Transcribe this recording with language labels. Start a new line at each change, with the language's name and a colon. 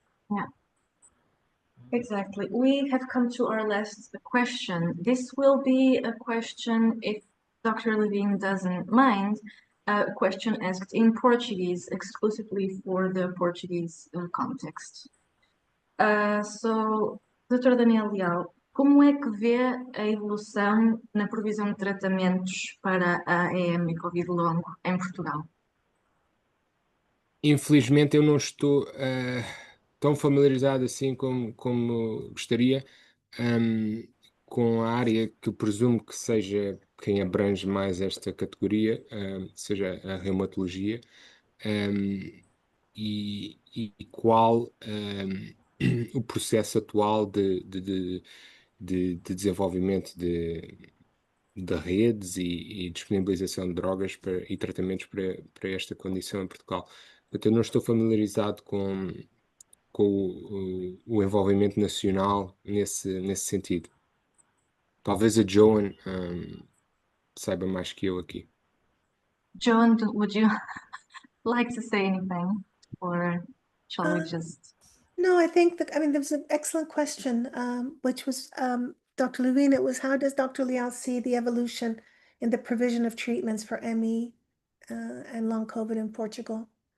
English: Yeah, exactly. We have come to our last question. This will be a question, if Dr. Levine doesn't mind, a question asked in Portuguese, exclusively for the Portuguese context. So, Dr.
Portuguese: Daniela Leal, como é que vê a evolução na provisão de tratamentos para a AEM e Covid longo em Portugal? Infelizmente, eu não estou tão familiarizado assim como gostaria com a área que eu presumo que seja quem abrange mais esta categoria, seja a reumatologia, e qual o processo atual de desenvolvimento de redes e disponibilização de drogas e tratamentos para esta condição em Portugal. Portanto, eu não estou familiarizado com o envolvimento nacional nesse sentido. Talvez a Joan saiba mais que eu aqui.
English: Joan, would you like to say anything, or shall we just? No, I think that, I mean, there was an excellent question, which was, Dr. Levine, it was, how does Dr. Leal see the evolution in the provision of treatments for ME and long COVID in Portugal?